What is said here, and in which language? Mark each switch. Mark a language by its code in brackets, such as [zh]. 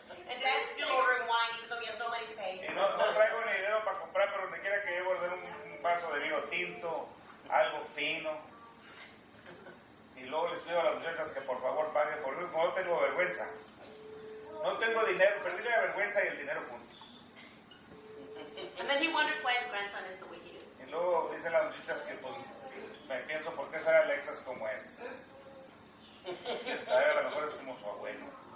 [en] And Dad's still ordering wine even though he has no money to pay. [es] Y no traigo ni dinero para comprar, pero donde quiera que llevo a hacer un vaso de vino tinto, algo fino. Y luego les pido a las muchachas que por favor paguen por mí, porque no tengo vergüenza. No tengo dinero, perdí la vergüenza y el dinero juntos. [en] And then he wonders why his grandson is the way he is. [es] Y luego dicen las muchachas que pues me pienso por qué será Alexas como es. Quién sabe, a lo mejor es como su abuelo.